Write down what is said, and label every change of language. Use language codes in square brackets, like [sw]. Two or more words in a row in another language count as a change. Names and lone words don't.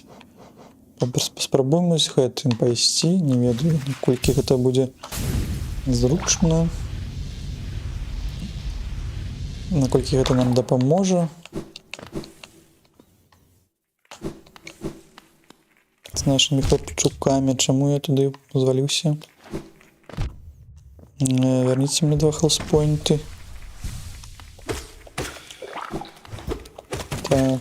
[be] Паспрабуем з гэтым пайсці, не ведаю, наколькі гэта будзе зручна, наколькі гэта нам дапаможа. [uk] з нашими хлопчуками. Чому я туди звалився? Верніться мне 2 хелспойнти. Так.